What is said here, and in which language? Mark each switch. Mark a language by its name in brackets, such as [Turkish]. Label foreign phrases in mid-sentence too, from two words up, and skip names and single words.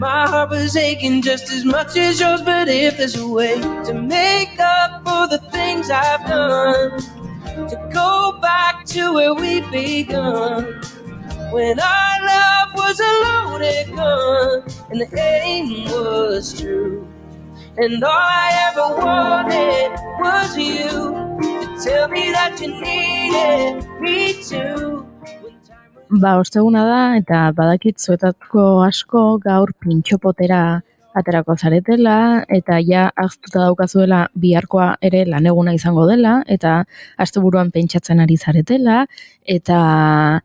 [English] My heart was aching just as much as yours, but if there's a way to make up for the things I've done, to go back to where we begun, when our love was a loaded gun and the aim was true. And all I ever wanted was you to tell me that you needed me too. [Basque] Osteguna da, eta badakit zuetako asko gaur pintxopotera aterako zaretela, eta ja aztuta daukazuela biharkoa ere laneguna izango dela, eta asteburuan pentsatzen ari zaretela, eta...